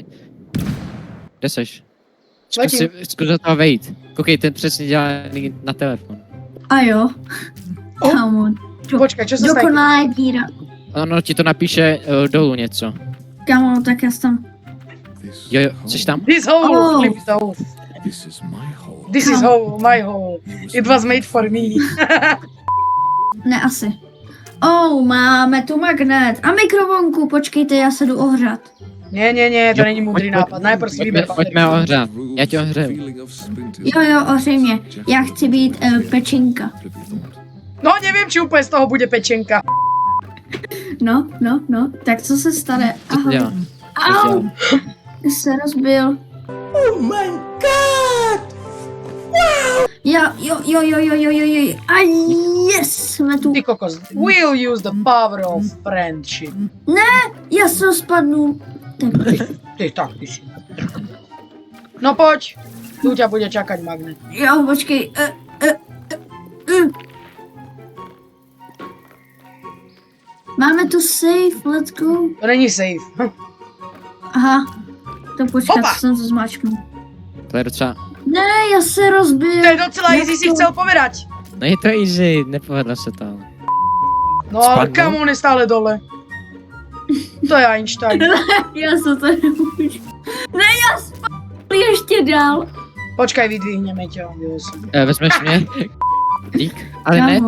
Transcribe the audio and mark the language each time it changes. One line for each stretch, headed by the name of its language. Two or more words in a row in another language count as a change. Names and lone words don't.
Czech: Kde seš? Zkus do toho vejít. Koukej, ten přesně dělá na telefon. A jo. O. Kámo,
Slovak: Počkaj, čo sa stane?
Czech: dokonalá díra. Ono ti to napíše dolů něco. Kámo, tak já jsem. Jo, jsi tam?
English: This hole, Oh. Flip is hole. This is my hole. This is hole, my hole. It was made for me.
Czech: Ne, asi. Máme tu magnet. A mikrovlnku, počkejte, já se jdu ohřát.
Slovak: Nie, to není múdrý nápad. Najprv si vyber
Czech: Pojďme ho ohřát. Já tě ohřeju. Jo, ohřej mě. Já chci být pečinka.
Slovak: No neviem, či úplne z toho bude pečenka.
Czech: No. Tak co se stane? Co to dělá? Au! Se rozbil.
English: Oh my god!
Czech: Jo. A yes, jsme tu. Ty kokos,
English: we'll use the power of friendship.
Czech: Já se spadnu. Tak, Ty si.
Slovak: No poď, tu ťa bude čakať magnet.
Czech: jo, počkej. Máme tu safe,
English: let's go.
Czech: To není safe. Aha. To počkat, Opa! jsem to zmáčknul. To je docela... Ne, já se rozbil. To je docela easy,
Slovak: si chcel povedať.
Czech: No je to easy, nepovedlo se to. No ale Spadnul? kam on je stále dole. To je Einstein. Já se to nemůžu. Ne, já spadl ještě dál.
Slovak: Počkaj, vydvihneme ťa.
Czech: Vezmeš mě? Dík. Ale ne Kámo.